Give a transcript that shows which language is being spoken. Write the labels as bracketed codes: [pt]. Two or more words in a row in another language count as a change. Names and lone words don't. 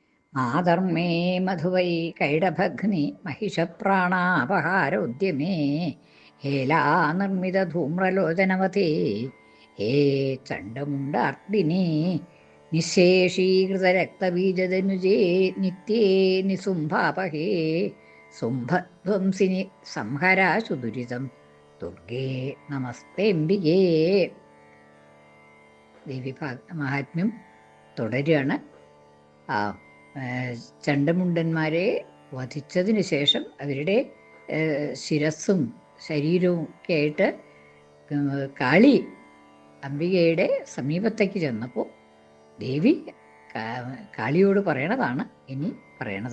[sa] ആധർമ്മേ മധുവൈ കൈടഭഗ്നി महिषप्राणापहारोद्यमे हेलानिर्मितधूम्रलोचनवते हे चण्डमुण्डार्दिने निःशेषीकृतरक्तबीजदनुजे नित्ये निसुम्भापहे സുംഭധ്വംസിനി സംഹരാശു ദുരിതം ദുർഗേ നമസ്തേംബികേ. [ml] ദേവി മഹാത്മ്യം തുടരുകയാണ്. ആ ചണ്ടമുണ്ടന്മാരെ വധിച്ചതിന് ശേഷം അവരുടെ ശിരസ്സും ശരീരവും ഒക്കെ ആയിട്ട് കാളി അംബികയുടെ സമീപത്തേക്ക് ചെന്നപ്പോൾ ദേവി കാളിയോട് പറയണതാണ് ഇനി പറയണത്.